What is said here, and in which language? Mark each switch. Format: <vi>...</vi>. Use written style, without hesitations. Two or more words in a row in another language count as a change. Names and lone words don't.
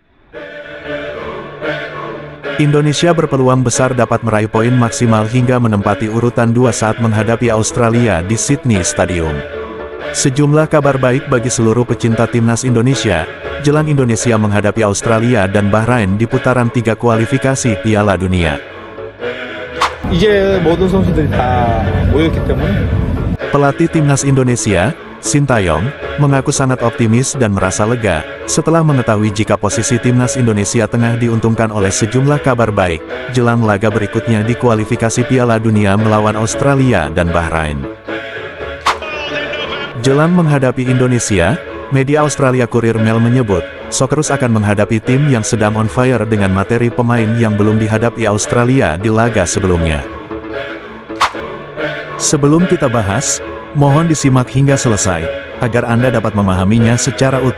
<id>Indonesia berpeluang besar dapat meraih poin maksimal hingga menempati urutan 2 saat menghadapi Australia di Sydney Stadium. Sejumlah kabar baik bagi seluruh pecinta timnas Indonesia, jelang Indonesia menghadapi Australia dan Bahrain di putaran 3 kualifikasi Piala Dunia.</id> <ko>이제 모든 선수들이 다 모였기 때문에</ko> <id>Pelatih timnas Indonesia, Sintayong, mengaku sangat optimis dan merasa lega, setelah mengetahui jika posisi timnas Indonesia tengah diuntungkan oleh sejumlah kabar baik, jelang laga berikutnya di kualifikasi Piala Dunia melawan Australia dan Bahrain. Jelang menghadapi Indonesia, media Australia Courier Mail menyebut, Socceroos akan menghadapi tim yang sedang</id> <en>on fire</en> <id>dengan materi pemain yang belum dihadapi Australia di laga sebelumnya. Sebelum kita bahas, mohon disimak hingga selesai, agar Anda dapat memahaminya secara utuh.</id>